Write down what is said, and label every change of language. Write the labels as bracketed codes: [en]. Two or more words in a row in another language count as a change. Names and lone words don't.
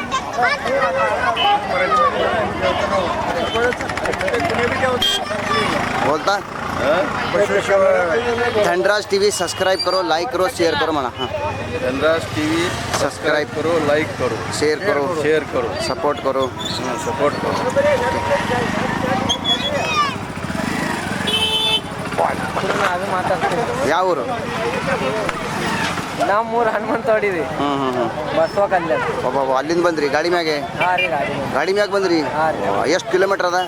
[hi] बोलता धनराज टीवी सब्सक्राइब करो, लाइक करो, शेयर करो म्हणा. हां, धनराज टीवी सब्सक्राइब करो, लाइक करो, शेयर करो, सपोर्ट करो. सपोर्ट करो. [kn] ಯಾವ ಊರು? ನಮ್ಮೂರು ಹನುಮಂತವಾಡಿರಿ. ಬಸವ ಕಲ್ಯಾಣ. ಬಾಬಾ, ಅಲ್ಲಿಂದ ಬಂದ್ರಿ ಗಾಡಿ ಮ್ಯಾಗೆ? ಹಾಂ ರೀ, ಗಾಡಿ ಮ್ಯಾಗ ಬಂದ್ರಿ? ಎಷ್ಟು ಕಿಲೋಮೀಟರ್ ಅದ?